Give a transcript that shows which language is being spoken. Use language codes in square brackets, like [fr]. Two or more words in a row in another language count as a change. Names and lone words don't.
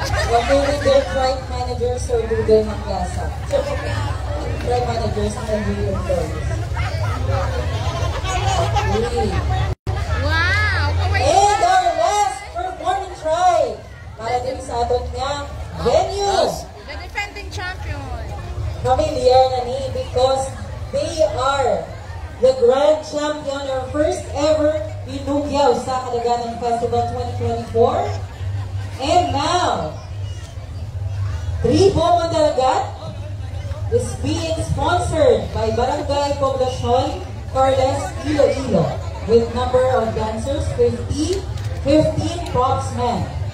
[en] Whether with their tribe managers or Google Maglasa. Tribe managers ang LGU employees. Okay. Wow! And our last performing tribe [hil] para din sa aton nga [en] venue. The defending champion. Familiar [hil] na ni [en] because they are the grand champion or first ever Pinugyaw sa Kalaganan Festival 2024. And now, Tribo Mandalagat is being sponsored by Barangay Poblacion Carles Iloilo with number of dancers 50, 15 props men.